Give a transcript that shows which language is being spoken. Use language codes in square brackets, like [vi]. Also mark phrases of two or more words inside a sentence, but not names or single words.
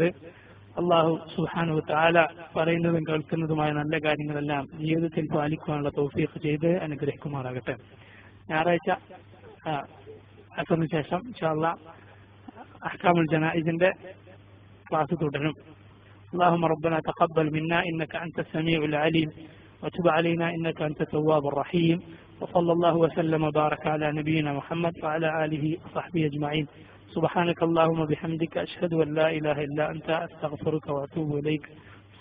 [ar] الله سبحانه وتعالى [ml] പറയുന്നതും കേൾക്കുന്നതുമായ നല്ല കാര്യങ്ങളെല്ലാം ജീവിതത്തിൽ പാലിക്കുവാനുള്ള തൗഫീഖ് ചെയ്ത് അനുഗ്രഹിക്കുമാറാകട്ടെ. ഞായറാഴ്ച അസറിന് ശേഷം [ar] إن شاء الله [ml] അഹ്കാമുൽ ജനായിസിന്റെ ക്ലാസ് തുടരും. [ar] اللهم ربنا تقبل منا إنك أنت السميع العليم وتب علينا إنك أنت التواب الرحيم وصلى الله وسلم وبارك على نبينا محمد وعلى آله وصحبه أجمعين. سبحانك اللهم وبحمدك أشهد أن لا إله إلا أنت أستغفرك وأتوب إليك.